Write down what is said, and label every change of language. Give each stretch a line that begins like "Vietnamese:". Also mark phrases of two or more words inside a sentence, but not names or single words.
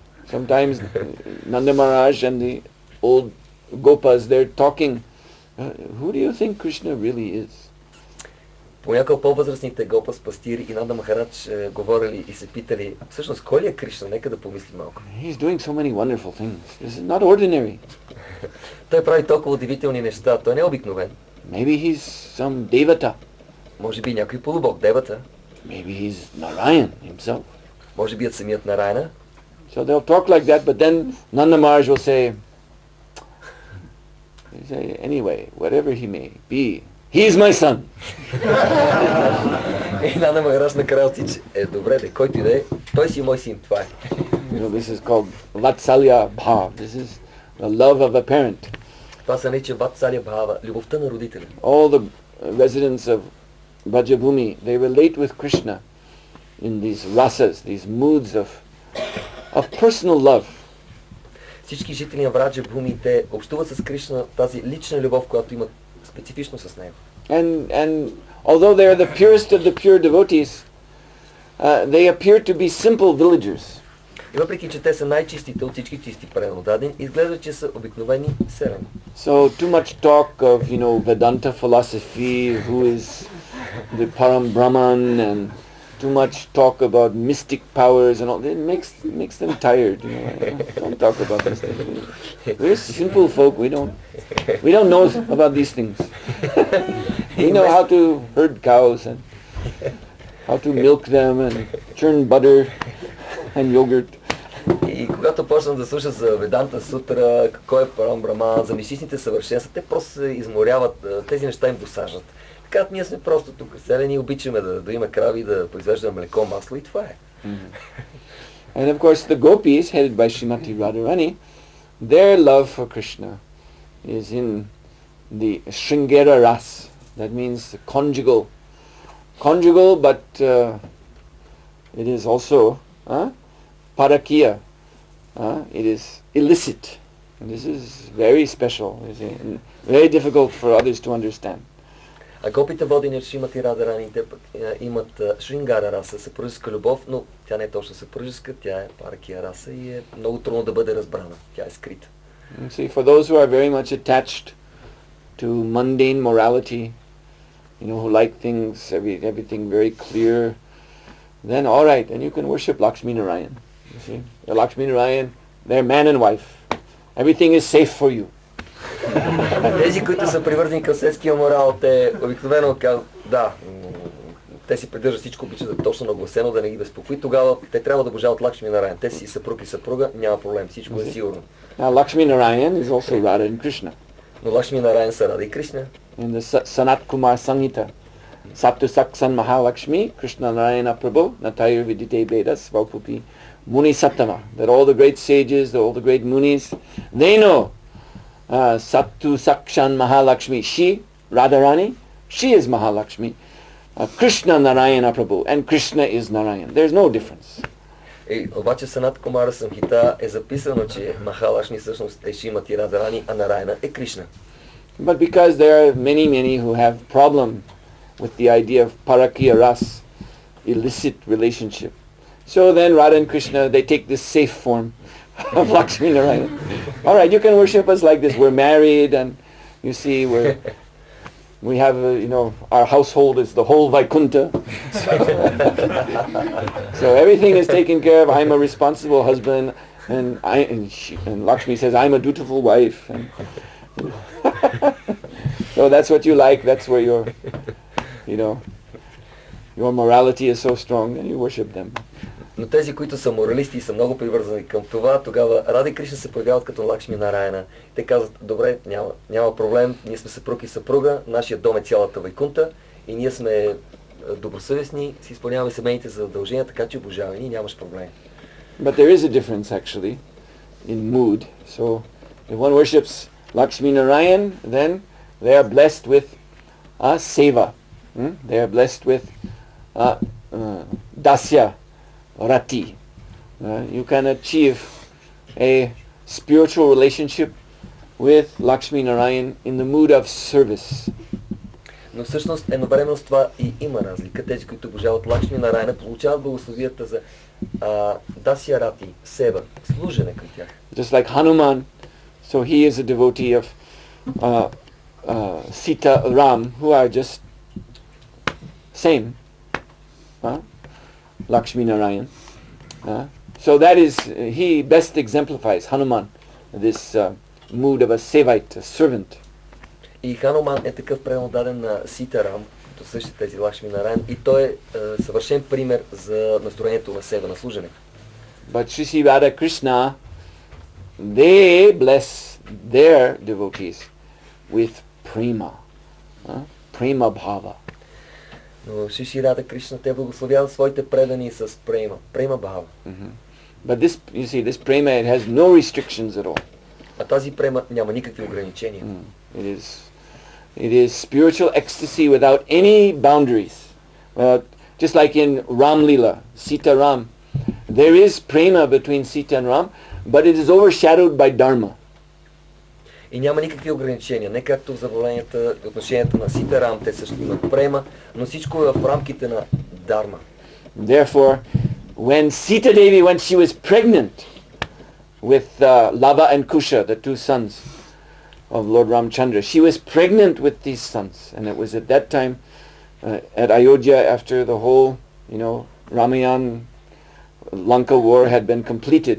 English: Sometimes Nanda Maharaj and the old Gopas, they're talking, who do you think Krishna really is?
Bulgarian: Понякога по-възрастните Гопас, пастири и Нанда Махарадж говорили и се питали, всъщност кой ли е Кришна? Нека да помислим малко.
English: He's doing so many wonderful things. This is not ordinary.
Bulgarian: Той прави толкова удивителни неща, той не е обикновен.
English: Maybe he's some devata.
Bulgarian: Може би някой полубог, девата.
English: Maybe he's Narayan himself.
Bulgarian: Може би е самият Нарайна.
English: So they'll talk like that, but then Nanda Maharaj will say, anyway, whatever he may be, he is my son.
Bulgarian: И Нанда Махарадж накрая отича, добре, който и да е, той си мой син, това е.
English: You know, this is called
Sanskrit: Vatsalya Bhav.
English: This is the love of a parent.
Bulgarian: Това се нарича
Sanskrit: वात्सल्य भाव,
Bulgarian: любовта на родителя.
English: All the residents of Brajabhumi, they relate with Krishna in these rasas, these moods of personal love.
Bulgarian: Всички жители на Враджа Бхуми, те общуват с Кришна тази лична любов, която имат специфично с него.
English: And although they are the purest of the pure devotees, they appear to be simple villagers.
Bulgarian: И въпреки, че те са най-чистите от всички чисти преданодадени, изглежда, че са обикновени селени.
English: So too much talk of, Vedanta philosophy, who is the
Sanskrit: Param Brahman,
English: and too much talk about mystic powers and all. It makes them tired. Don't talk about these things. We're simple folk. We don't know about these things. We know how to herd cows and how to milk them and churn butter and yogurt.
Bulgarian: И когато почнат да слушат за Веданта Сутра, кой е
Sanskrit: परम ब्रह्मन्,
Bulgarian: за мистичните съвършенства, те просто се изморяват, тези неща им досаждат. Така, ние сме просто тук селени, обичаме да има крави, да произвеждаме млеко, масло и това е.
English: And of course the gopis, headed by Srimati Radharani, their love for Krishna is in the
Sanskrit: Sringera Ras.
English: That means conjugal. Conjugal, but it is also parakiya. It is illicit. And this is very special, and very difficult for others to understand.
Bulgarian: А гопите водени от Шримати Радharani, те имат
Sanskrit: शृङ्गार रस,
Bulgarian: съпружеска любов, но тя не е точно съпружеска, тя е
Sanskrit: परकीया रस
Bulgarian: и е много трудно да бъде разбрана. Тя е скрита.
English: See, for those who are very much attached to mundane morality, who like things, everything very clear, then all right, and you can worship Lakshmi Narayan. You see, Lakshmi Narayan, they're man and wife. Everything is safe for you.
Bulgarian: Тези, които са привързани към светския морал, те обикновено казват, да, те си придържат всичко, обичат да точно нагласено, да не ги безпокои. Тогава те трябва да обожават Лакшми Нараян. Те си съпруг и съпруга, няма проблем, всичко е сигурно.
English: Now Lakshmi Narayan is also Radha and Krishna.
Bulgarian: Но Лакшми Нараян са Рада и Кришна.
Sanskrit: In the Sanat Kumar Samhita, सा तु साक्षान् महालक्ष्मीः कृष्णो नारायणः प्रभुः नैतयोर् विद्यते भेदः स्वल्पोऽपि मुनिसत्तम,
English: that all the great sages, all the great munis, they know
Sanskrit: सा तु साक्षान् महालक्ष्मीः,
English: she, Radharani, she is Mahalakshmi,
Sanskrit: कृष्णो नारायणः प्रभुः,
English: and Krishna is Narayan. There's no difference.
Bulgarian: Обаче Санат Кумара Самхита е записано, че Махалакшми всъщност е Шримати Радharani, а Нараяна е Кришна.
English: But because there are many who have problem with the idea of
Sanskrit: parakiya ras,
English: illicit relationship, so then Radha and Krishna, they take this safe form of Lakshmi Narayana. All right, you can worship us like this. We're married, and you see, we have, our household is the whole Vaikuntha. So everything is taken care of. I'm a responsible husband, and Lakshmi says, I'm a dutiful wife. And so that's what you like. That's where your morality is so strong, and you worship them.
Bulgarian: Но тези, които са моралисти и са много привързани към това, тогава Рада и Кришна се появяват като Лакшми Нараяна. Те казват, добре, няма проблем, ние сме съпруг и съпруга, нашия дом е цялата Вайкунта и ние сме добросъвестни, си изпълняваме семейните задължения, така че обожаваме ни, нямаш проблем.
English: But there is a difference actually in mood. So if one worships Lakshmi Narayan, then they are blessed with seva. They are blessed with dasya. Rati. You can achieve a spiritual relationship with Lakshmi Narayan in the mood of service.
Bulgarian: Но всъщност едновременно с това и има разлика. Тези, които обожават Лакшми Нараяна, получават благословията за
Sanskrit: दास्य रति,
Bulgarian: Сева, служене към тях.
English: Just like Hanuman, so he is a devotee of Sita Ram, who are just same. Lakshmi Narayan. So that is, he best exemplifies, Hanuman, this mood of a Sevite, a servant.
Bulgarian: И Хануман е такъв превод даден на Сита Рам, то същите тези Лакшми Нараян, и той е съвършен пример за настроението на Сева, на служене.
English: But Shri Radha Krishna, they bless their devotees with prema,
Sanskrit: prema bhava.
Bulgarian: Но Шиши Рада Кришна, те благословяват своите предани с према,
Sanskrit: प्रेम भाव.
English: But this, you see, this prema, it has no restrictions at all.
Bulgarian: А тази према няма никакви ограничения.
English: It is spiritual ecstasy without any boundaries. Just like in Ram Lila, Sita Ram, there is prema between Sita and Ram, but it is overshadowed by dharma.
Bulgarian: И няма никакви ограничения, не както в забавленията, отношенията на Сита Рам, те също имат према, но всичко е в рамките на дарма.
English: Therefore, when Sita Devi, when she was pregnant with Lava and Kusha, the two sons of Lord Ramchandra, she was pregnant with these sons, and it was at that time at Ayodhya, after the whole Ramayan, Lanka war had been completed.